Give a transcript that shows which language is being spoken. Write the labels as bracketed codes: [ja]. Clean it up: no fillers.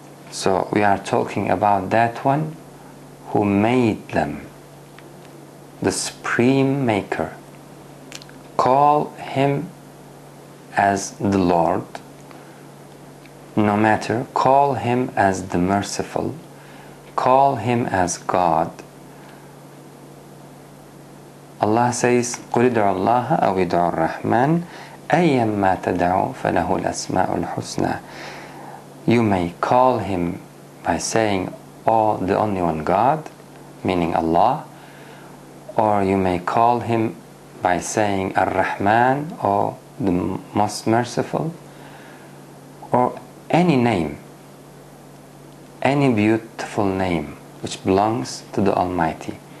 [en] So we are talking about that one who made them, the supreme maker. Call him as the Lord, no matter, call him as the merciful, call him as God. Allah says, [ar] قُلِ ادْعُوا اللَّهَ أَوْ ادْعُوا الرَّحْمَنَ أَيَّمَّا تَدْعُوا فَلَهُ الْأَسْمَاءُ الْحُسْنَى. [en] You may call him by saying, oh, the only one God, meaning Allah, or you may call him by saying Ar-Rahman, or the most merciful, or any name, any beautiful name which belongs to the Almighty.